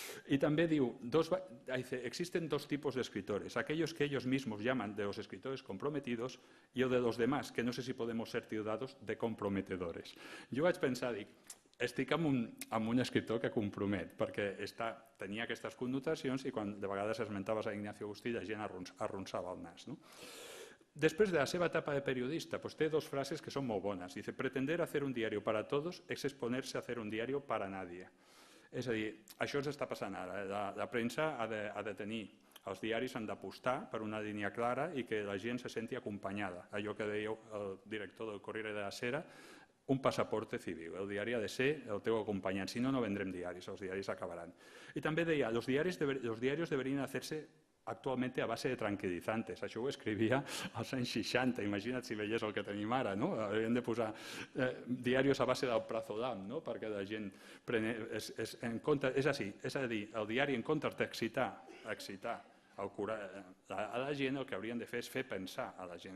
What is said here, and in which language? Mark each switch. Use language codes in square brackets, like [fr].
[es] Y también dice, existen dos tipos de escritores, aquellos que ellos mismos llaman de los escritores comprometidos y el de los demás, que no sé si podemos ser tildados de comprometedores. [ca] Jo vaig pensar, dic, estic amb un escriptor que compromet, perquè tenia aquestes connotacions i quan de vegades esmentaves a Ignacio Agustí la gent arronsava el nas. Després de la seva etapa de periodista, té dos frases que són molt bones. [es] Dice, pretender hacer un diario para todos es exponerse a hacer un diario para nadie. [ca] És a dir, això ens està passant ara. La premsa ha de tenir, els diaris han d'apostar per una línia clara i que la gent se senti acompanyada. Allò que deia el director del Corriere della Sera, [es] un pasaporte civil. [ca] El diari ha de ser el teu acompanyant, si no, no vendrem diaris, els diaris acabaran. I també deia, [es] los diarios deberían hacerse actualmente a base de tranquilizantes. [ca] Això ho escrivia als anys 60, imagina't si veiés el que tenim ara, no? Haurien de posar diaris a base del prazolam, no?, perquè la gent és a dir, el diari en comptes d'excitar a la gent, el que haurien de fer és fer pensar a la gent.